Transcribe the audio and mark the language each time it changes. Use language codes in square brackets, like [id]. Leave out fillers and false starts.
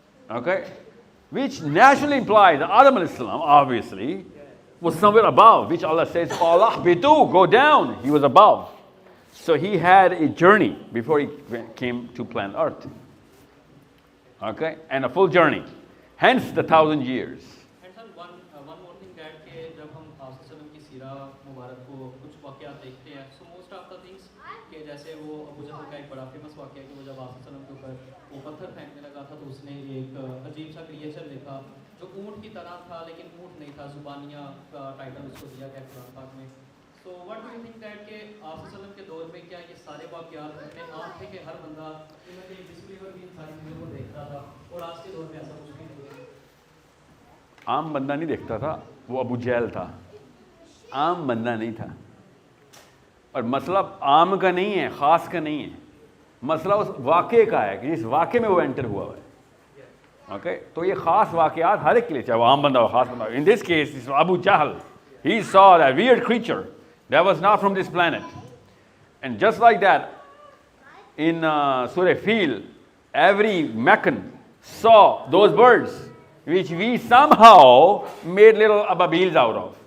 [en] Okay? Which naturally implies that Adam alayhi salam, obviously, was somewhere above, which Allah says, Allah bidu, go down. He was above. So he had a journey before he came to planet Earth. Okay? And a full journey. Hence the 1,000 years. And sir, one more thing that [hi] कि जब हम आप सल्लम की सीरा मुबारक को कुछ वाक़यात देखते हैं, [en] so most of the things [hi] कि जैसे वो अबू जहल का एक बड़ा फेमस वाक़या कि वो जब आप सल्लम के ऊपर वो पत्थर फेंकने लगा था तो उसने एक अजीब सा क्रिएचर देखा जो ऊँट की तरह था लेकिन ऊँट नहीं था, जुबानिया का टाइटल उसको दिया गया कुरान पाक में. [en] So what do you think that [hi] कि आप सल्लम के दौर में क्या ये सारे वाक़यात इतने आम थे कि हर बंदा इनमें एक डिस्बीलिवर भी इन सारी चीज़ों को देखता था और आज के दौर में ऐसा कुछ नहीं हो रहा. आम बंदा नहीं देखता था, वो अबू जहल था. आम बंदा नहीं था. और मसला आम का नहीं है, ख़ास का नहीं है. मसला उस वाक़े का है कि जिस वाक़े में वो एंटर हुआ है. ओके? तो ये ख़ास वाक़यात हर एक के लिए, चाहे वो आम बंदा हो, ख़ास बंदा हो. [en] In this case, Abu Jahl, he saw that weird creature that was not from this planet. And just like that, in Surah Fil, every Meccan saw those birds, which we somehow made little ababils out of.